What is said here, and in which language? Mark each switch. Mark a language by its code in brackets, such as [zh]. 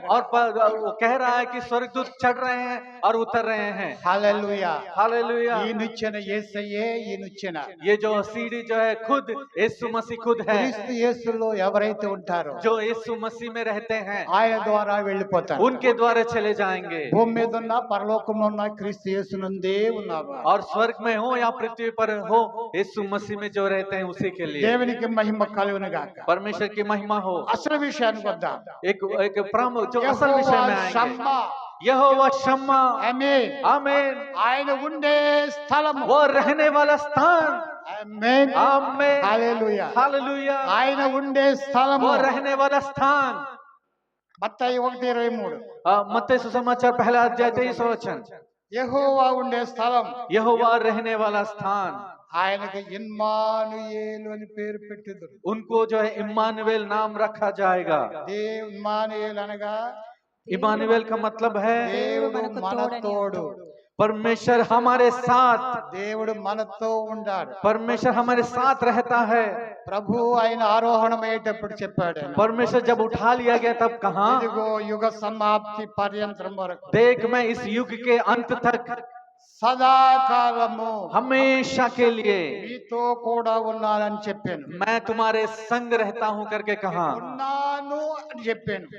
[hi] और वो कह रहा है कि स्वर्गदूत चढ़ रहे हैं और उतर रहे हैं। [te] హల్లెలూయా. [hi] हालेलुया। [te] ఈ నిచ్చెన యేసయ్యే. ఈ నిచ్చెన [hi] ये जो सीढ़ी जो है खुद यीशु मसीह खुद है। [te] క్రీస్తు యేసులో ఎవరైతే ఉంటారో [hi] जो यीशु मसीह में रहते हैं [te] ఆయన ద్వారా వెళ్ళిపోతారు. [hi] उनके द्वारा चले जाएंगे। [te] భూమి మీద ఉన్న పరలోకంలో ఉన్న క్రీస్తు యేసునందే ఉన్నారు. [hi] और स्वर्ग में हो या पृथ्वी पर हो, यीशु मसीह में जो रहते हैं उसी के लिए। [te] దేవునికి మహిమ కలుగును గాక. [hi] परमेश्वर की महिमा हो। [te] అసలు విషయానికి వద్దాం. [hi] एक प्रमुख जो असल विषय में आएंगे। [te] షమ్మా. [hi] यहोवा शम्मा। [te] ఆమేన్. [hi] आमीन। [te] ఆయన ఉండే స్థలము. [hi] वो रहने वाला स्थान। [te] ఆమేన్. [hi] आमीन। [te] హల్లెలూయా. [hi] हालेलुया। [te] ఆయన ఉండే స్థలము. [hi] वो रहने वाला स्थान। [te] మత్తయి 1:23. [hi] मत्ती सुसमाचार पहला अध्याय 23 वचन। [te] యెహోవా ఉండే స్థలం. [hi] यहोवा रहने वाला स्थान। [te] ఆయనకు ఇమ్మానుయేలు అని పేరు పెట్టింది. [hi] उनको जो है इम्मानुएल नाम रखा जाएगा। [te] ఇమ్మానుయేలు అనగా [hi] इम्मानुएल का मतलब है [te] దేవుడు మనతోడు. [hi] परमेश्वर हमारे साथ। [te] దేవుడు మనతో ఉంటాడు. [hi] परमेश्वर हमारे साथ रहता है। [te] ప్రభు ఆయన ఆరోహణమయ్యేటప్పుడు చెప్పాడు. [hi] परमेश्वर जब उठा लिया गया तब कहा, [te] ఇదిగో యుగ సమాప్తి పర్యంతం వరకు [hi] देख मैं इस युग के अंत तक [te] సదాకాలము [hi] हमेशा के लिए [te] మీతో కూడా ఉన్నానని చెప్పాను. [hi] मैं तुम्हारे संग रहता हूँ करके कहा। [te] ఉన్నాను అని చెప్పాను.